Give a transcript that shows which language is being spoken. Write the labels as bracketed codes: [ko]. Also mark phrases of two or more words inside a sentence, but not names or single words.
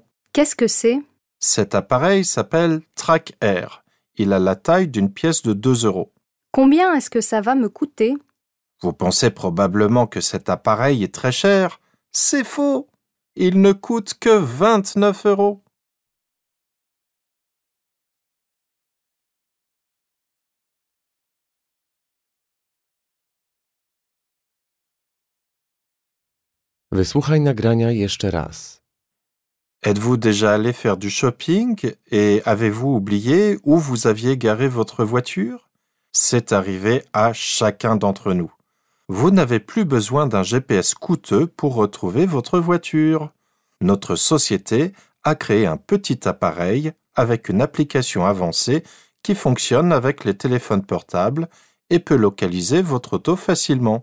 [fr] Qu'est-ce que c'est? Cet appareil s'appelle TrackAir. Il a la taille d'une pièce de 2 €. Combien est-ce que ça va me coûter? Vous pensez probablement que cet appareil est très cher. C'est faux. Il ne coûte que 29 €. [pl] Wysłuchaj nagrania jeszcze raz. [fr] Êtes-vous déjà allé faire du shopping et avez-vous oublié où vous aviez garé votre voiture? C'est arrivé à chacun d'entre nous. Vous n'avez plus besoin d'un GPS coûteux pour retrouver votre voiture. Notre société a créé un petit appareil avec une application avancée qui fonctionne avec les téléphones portables et peut localiser votre auto facilement.